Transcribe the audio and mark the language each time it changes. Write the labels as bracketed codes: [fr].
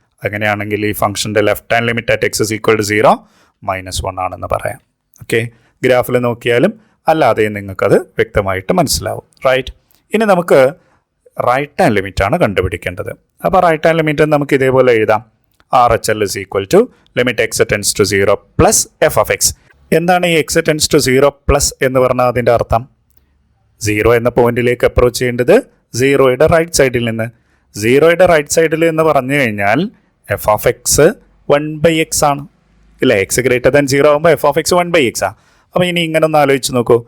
[ml] അങ്ങനെയാണെങ്കിൽ ഈ ഫംഗ്ഷൻ്റെ [en] left hand limit at x is equal to 0 [ml] -1 ആണെന്ന് പറയാം. ഓക്കെ, ഗ്രാഫിൽ നോക്കിയാലും അല്ലാതെയും നിങ്ങൾക്കത് വ്യക്തമായിട്ട് മനസ്സിലാവും. റൈറ്റ്, ഇനി നമുക്ക് റൈറ്റ് ഹാൻഡ് ലിമിറ്റാണ് കണ്ടുപിടിക്കേണ്ടത്. അപ്പോൾ റൈറ്റ് ഹാൻഡ് ലിമിറ്റ് നമുക്ക് ഇതേപോലെ എഴുതാം. [en] RHL is equal to limit x tends to 0 plus f of x. [ml] എന്താണ് ഈ [en] x tends to 0 plus [ml] എന്ന് പറഞ്ഞാൽ അതിൻ്റെ അർത്ഥം? 0 എന്ന പോയിന്റിലേക്ക് അപ്രോച്ച് ചെയ്യേണ്ടത് 0യുടെ റൈറ്റ് സൈഡിൽ നിന്ന്. 0യുടെ റൈറ്റ് സൈഡിൽ എന്ന് പറഞ്ഞു കഴിഞ്ഞാൽ എഫ് ഓഫ് എക്സ് 1/x ആണ്, ഇല്ലേ? [en] x greater than 0 [ml] ആകുമ്പോൾ എഫ് ഓഫ് എക്സ് 1/x ആണ്. അപ്പോൾ ഇനി ഇങ്ങനെ ഒന്ന് ആലോചിച്ച് നോക്കൂ.